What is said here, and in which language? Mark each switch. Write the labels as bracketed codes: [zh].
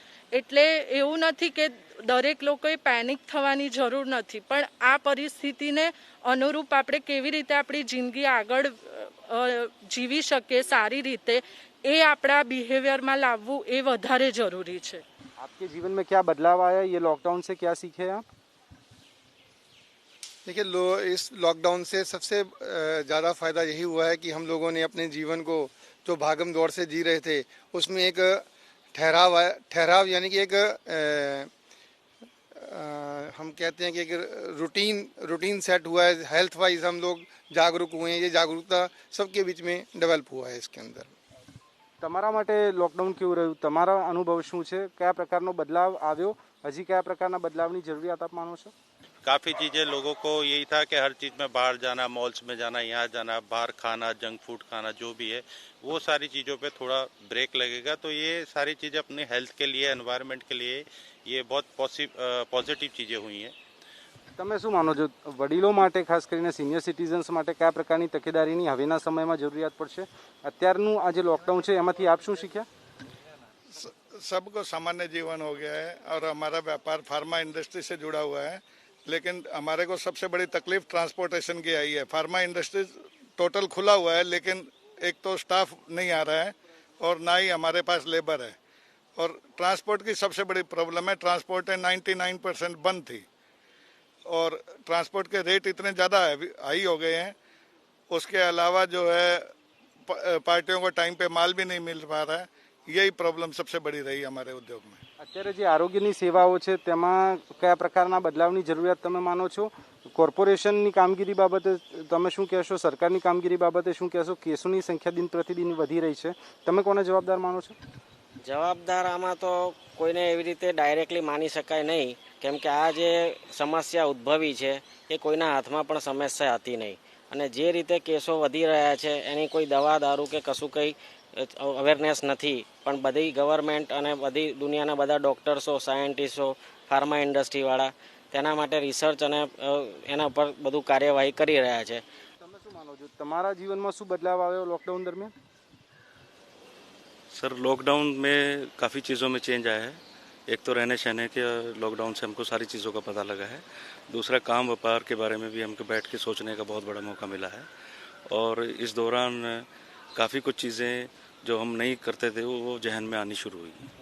[gu] એટલે એવું નથી કે દરેક લોકોએ પેનિક થવાની જરૂર નથી, પણ આ પરિસ્થિતિને અનુરૂપ આપણે કેવી રીતે આપણી જિંદગી આગળ જીવી શકીએ સારી રીતે, એ આપણા બિહેવિયરમાં લાવવું એ વધારે જરૂરી છે. [hi] आपके जीवन में क्या बदलाव आया, ये लॉकडाउन से क्या सीखे आप? देखिए, इस लॉकडाउन से सबसे ज़्यादा फ़ायदा यही हुआ है कि हम लोगों ने अपने जीवन को जो भागम दौड़ से जी रहे थे उसमें एक ठहराव यानी कि एक हम कहते हैं कि एक रूटीन सेट हुआ है, हेल्थ वाइज हम लोग जागरूक हुए हैं, ये जागरूकता सबके बीच में डेवलप हुआ है इसके अंदर। [gu] તમારા માટે લોકડાઉન કેવું રહ્યું, તમારા અનુભવ શું છે, કયા પ્રકારનો બદલાવ આવ્યો, હજી કયા પ્રકારના બદલાવની જરૂરિયાત આપ માનો છો? [hi] काफ़ी चीज़ें लोगों को यही था कि हर चीज़ में बाहर जाना, मॉल्स में जाना, यहाँ जाना, बाहर खाना, जंक फूड खाना, जो भी है वो सारी चीज़ों पे थोड़ा ब्रेक लगेगा। तो ये सारी चीज़ें अपनी हेल्थ के लिए, एनवायरनमेंट के लिए ये बहुत पॉजिटिव चीज़ें हुई हैं। [gu] તમે શું માનો છો, વડીલો માટે ખાસ કરીને સિનિયર સિટીઝન્સ માટે કયા પ્રકારની તકેદારીની હવેના સમયમાં જરૂરિયાત પડશે? અત્યારનું આ જે લોકડાઉન છે એમાંથી આપ શું શીખ્યા? [hi] सबको सामान्य जीवन हो गया है और हमारा व्यापार फार्मा इंडस्ट्री से जुड़ा हुआ है, लेकिन हमारे को सबसे बड़ी तकलीफ ट्रांसपोर्टेशन की आई है। फार्मा इंडस्ट्री टोटल खुला हुआ है, लेकिन एक तो स्टाफ नहीं आ रहा है और ना ही हमारे पास लेबर है, और ट्रांसपोर्ट की सबसे बड़ी प्रॉब्लम है। ट्रांसपोर्ट 99% बंद थी और ट्रांसपोर्ट के रेट इतने ज़्यादा हाई हो गए हैं। उसके अलावा जो है पार्टियों को टाइम पे माल भी नहीं मिल पा रहा है। यही प्रॉब्लम सबसे बड़ी रही हमारे उद्योग में। [gu] અત્યારે જે આરોગ્યની સેવાઓ છે તેમાં કયા પ્રકારના બદલાવની જરૂરિયાત તમે માનો છો? કોર્પોરેશનની કામગીરી બાબતે તમે શું કહેશો? સરકારની કામગીરી બાબતે શું કહેશો? કેસોની સંખ્યા દિન પ્રતિદિન વધી રહી છે, તમે કોને જવાબદાર માનો છો? જવાબદાર આમાં તો કોઈને એવી રીતે ડાયરેક્ટલી માની શકાય નહીં, કેમ કે આ જે સમસ્યા ઉદ્ભવી છે એ કોઈના હાથમાં પણ સમસ્યા હતી નહીં, અને જે રીતે કેસો વધી રહ્યા છે એની કોઈ દવા દારૂ કે કશું કંઈ અવેરનેસ નથી, પણ બધી ગવર્મેન્ટ અને બધી દુનિયાના બધા ડૉક્ટર્સો, સાયન્ટિસ્ટો, ફાર્મા ઇન્ડસ્ટ્રીવાળા તેના માટે રિસર્ચ અને એના ઉપર બધું કાર્યવાહી કરી રહ્યા છે। તમે શું માનો છો, તમારા જીવનમાં શું બદલાવ આવ્યો લોકડાઉન દરમિયાન? [hi] सर लॉकडाउन में काफ़ी चीज़ों में चेंज आया है। एक तो रहने सहने के लॉकडाउन से हमको सारी चीज़ों का पता लगा है। दूसरा काम व्यापार के बारे में भी हमको बैठ के सोचने का बहुत बड़ा मौका मिला है, और इस दौरान काफ़ी कुछ चीज़ें जो हम नहीं करते थे वो जहन में आनी शुरू हुई।